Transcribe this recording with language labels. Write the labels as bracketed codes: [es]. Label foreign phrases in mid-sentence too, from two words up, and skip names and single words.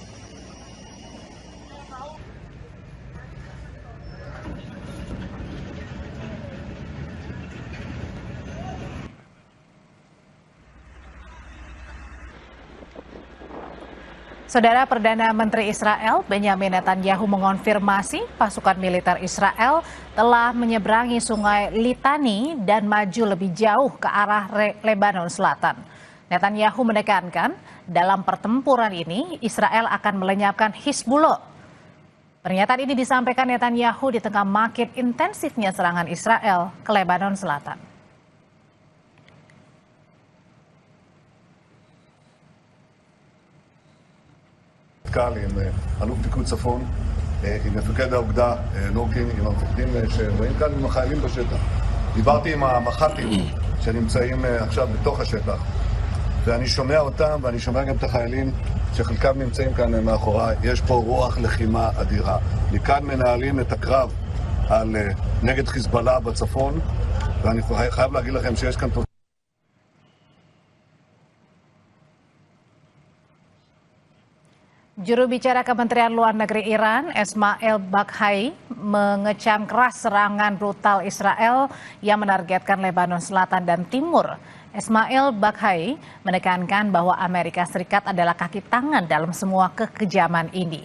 [id] Saudara Perdana Menteri Israel Benyamin Netanyahu mengonfirmasi pasukan militer Israel telah menyeberangi sungai Litani dan maju lebih jauh ke arah Lebanon Selatan. Netanyahu menekankan dalam pertempuran ini Israel akan melenyapkan Hizbullah. Pernyataan ini disampaikan Netanyahu di tengah makin intensifnya serangan Israel ke Lebanon Selatan. [he] קל עם אלוף פיקוד צפון, עם מפקד האוגדה נוקין, עם המפקדים שבאים כאן, עם החיילים בשטח. דיברתי עם המח"טים שנמצאים עכשיו בתוך השטח, ואני שומע אותם ואני שומע גם את החיילים שחלקם נמצאים כאן מאחוריי. יש פה רוח לחימה אדירה. מכאן מנהלים את הקרב נגד חיזבאללה בצפון, ואני חייב להגיד לכם שיש כאן תוצאה. [id] Juru bicara Kementerian Luar Negeri Iran, Esmail Baghai, mengecam keras serangan brutal Israel yang menargetkan Lebanon Selatan dan Timur. Esmail Baghai menekankan bahwa Amerika Serikat adalah kaki tangan dalam semua kekejaman ini.